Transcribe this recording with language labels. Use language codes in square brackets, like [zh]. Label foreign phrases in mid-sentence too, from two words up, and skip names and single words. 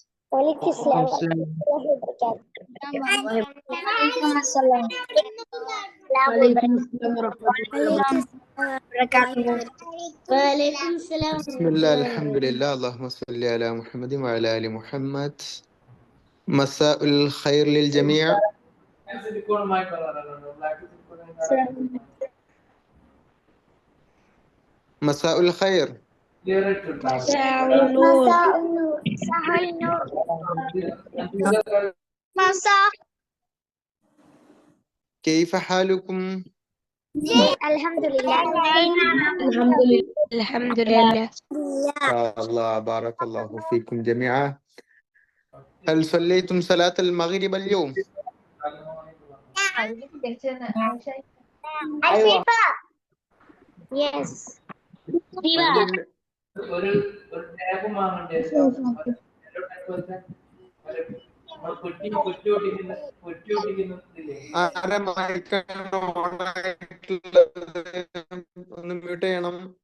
[ar] بسم الله الحمد لله اللهم صل على محمد وعلى آل محمد. مساء الخير للجميع. مساء الخير. كيف حالكم؟ الحمد لله. الله بارك الله فيكم جميعا. هل صليتم صلاة المغرب اليوم؟ [en] Yes. [ml] ആരെ മൈക്കാണ് ഓൺ ആയിട്ടുള്ളത്? ഒന്ന് മ്യൂട്ട് ചെയ്യണം.